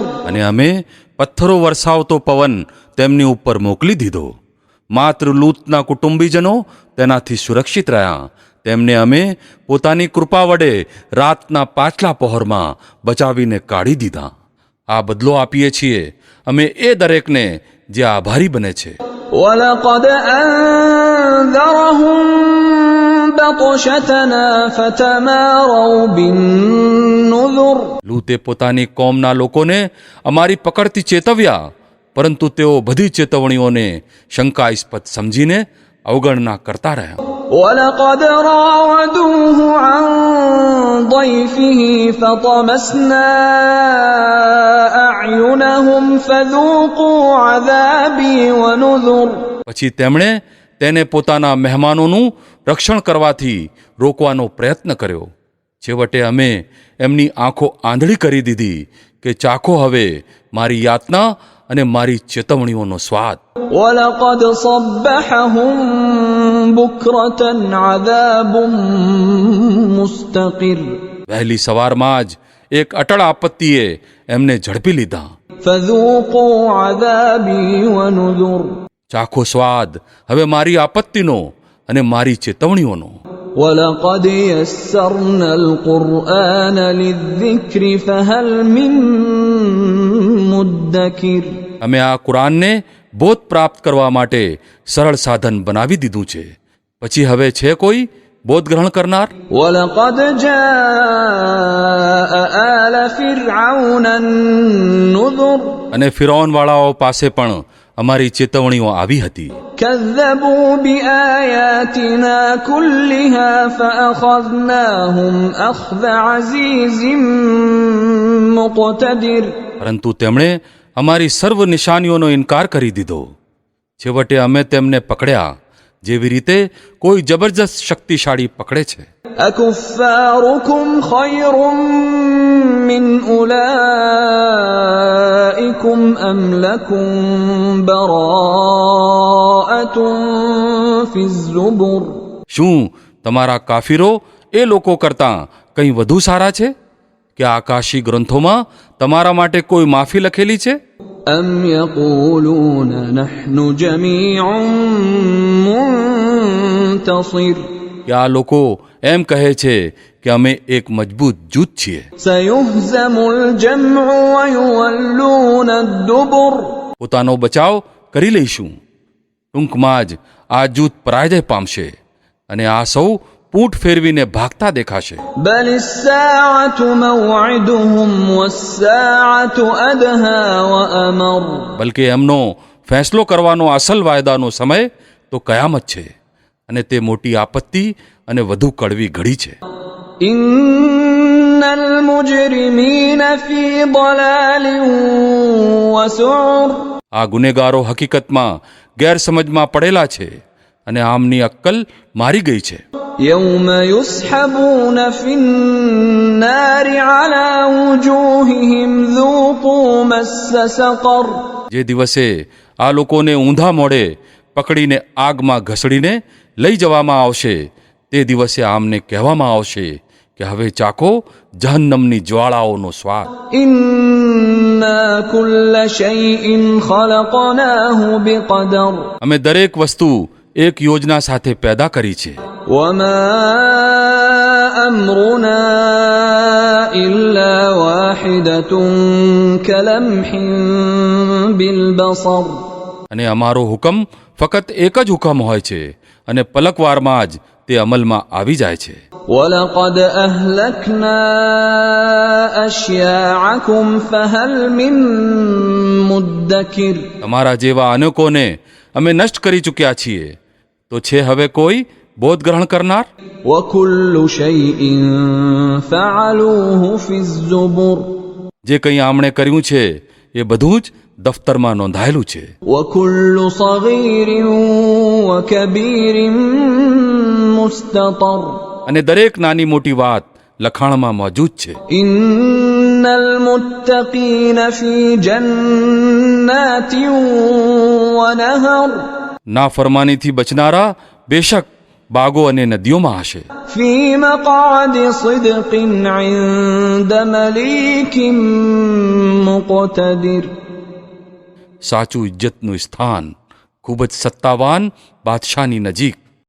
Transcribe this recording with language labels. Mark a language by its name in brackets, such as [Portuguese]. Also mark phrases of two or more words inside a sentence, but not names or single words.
[Gujarati] અને અમે પથ્થરો વરસાવતો પવન તેમની ઉપર મોકલી દીધો. માત્ર લૂતના કુટુંબીજનો તેનાથી સુરક્ષિત રહ્યા. તેમને અમે પોતાની કૃપા વડે રાતના પાછલા પહોરમાં બચાવીને કાઢી દીધા. આ બદલો આપીએ છીએ અમે એ દરેકને જે આભારી બને છે. [Arabic] ولقد أنذرهم بطشتنا فتماروا بالنذر [Gujarati] લૂતે પોતાની કોમના લોકોને અમારી પકડથી ચેતવ્યા, પરંતુ તેઓ બધી ચેતવણીઓને શંકાસ્પદ સમજીને અવગણના કરતા રહ્યા. [Arabic] ولقد راودوه عن ضيفه فطمسنا أعينهم فذوقوا عذابي ونذر. [Gujarati] પછી તેમણે તેને પોતાના મહેમાનોનું રક્ષણ કરવાથી રોકવાનો પ્રયત્ન કર્યો. છેવટે અમે એમની આંખો આંધળી કરી દીધી કે ચાખો હવે મારી યાતના અને મારી ચેતવણીઓનો સ્વાદ. [Arabic] ولقد صبحهم بكرة عذاب مستقر [Gujarati] વહેલી સવારમાં જ એક અટળ આપત્તિએ એમને ઝડપી લીધા. [Arabic] فذوقوا عذابي ونذر. [Gujarati] ચાખો સ્વાદ હવે મારી આપત્તિનો અને મારી ચેતવણીઓનો. [Arabic] ولقد يسرنا القرآن للذكر فهل من مدكر. [Gujarati] અમે આ કુરાનને બોધ પ્રાપ્ત કરવા માટે સરળ સાધન બનાવી દીધું છે. પછી હવે છે કોઈ બોધ ગ્રહણ કરનાર? [Arabic] ولقد جاء آل فرعون النذر. [Gujarati] અને ફિરૌન વાળાઓ પાસે પણ અમારી ચેતવણીઓ આવી હતી. [Arabic] كذبوا بآياتنا كلها فأخذناهم أخذ عزيز مقتدر. [Gujarati] પરંતુ તેમણે અમારી સર્વ નિશાનીઓનો ઇનકાર કરી દીધો. છેવટે અમે તેમને પકડ્યા જેવી રીતે કોઈ જબરજસ્ત શક્તિશાળી પકડે છે. [Arabic] أكفاركم خير من أولئكم أم لكم براءة في الزبر. [Gujarati] શું તમારા કાફીરો એ લોકો કરતાં કંઈ વધુ સારા છે કે આકાશી ગ્રંથોમાં તમારા માટે કોઈ માફી લખેલી છે? [Arabic] أم يقولون نحن جميع منتصر. [Gujarati] કે આ લોકો એમ કહે છે કે અમે એક મજબૂત જૂથ છીએ. [Arabic] سيهزم الجمع ويولون الدبر. [Gujarati] પોતાનો બચાવ કરી લઈશું. ટૂંકમાં જ આ જૂથ પરાજય પામશે અને આ સૌ પૂંઠ ફેરવીને ભાગતા દેખાશે. [Arabic] بل الساعة موعدهم والساعة أدهى وأمر. [Gujarati] બલકે એમનો ફેંસલો કરવાનો અસલ વાયદાનો સમય તો કયામત છે અને તે મોટી આપત્તિ અને વધુ કડવી ઘડી છે. [Arabic] إن المجرمين في ضلال وسعر. [Gujarati] આ ગુનેગારો હકીકતમાં ગેરસમજમાં પડેલા છે અને આમની અક્કલ મારી ગઈ છે. [Arabic] يوم يسحبون في النار على وجوههم ذوقوا مس سقر. [Gujarati] જે દિવસે આ લોકોને ઊંધા મોડે પકડીને આગમાં ઘસડીને લઈ જવામાં આવશે તે દિવસે આમને કહેવામાં આવશે કે હવે ચાખો જહન્નમની જ્વાળાઓનો સ્વાદ. [Arabic] إنا كل شيء خلقناه بقدر. [Gujarati] અમે દરેક વસ્તુ એક યોજના સાથે પેદા કરી છે. [Arabic] وما أمرنا إلا واحدة كلمح بالبصر. [Gujarati] અને અમારો હુકમ ફક્ત એક જ હુકમ હોય છે અને પલકવારમાં જ તે અમલમાં આવી જાય છે. [Arabic] ولقد أهلكنا أشياعكم فهل من مدكر. [Gujarati] તમારા જેવા અનેકોને અમે નષ્ટ કરી ચૂક્યા છીએ, તો છે હવે કોઈ બોધ ગ્રહણ કરનાર? [Arabic] وكل شيء فعلوه في الزبر. [Gujarati] જે કંઈ આમણે કર્યું છે એ બધું જ દફતરમાં નોંધાયેલું છે. [Arabic] وكل صغير وكبير مستطر. [Gujarati] અને દરેક નાની મોટી વાત લખાણમાં મોજૂદ છે. [Arabic] إن المتقين في جنات ونهر. [Gujarati] નાફરમાનીથી બચનારા બેશક બાગો અને નદીઓમાં હશે. [Arabic] في مقعد صدق عند مليك مقتدر. [Gujarati] સાચું ઇજ્જતનું સ્થાન ખૂબ જ સત્તાવાન બાદશાહની નજીક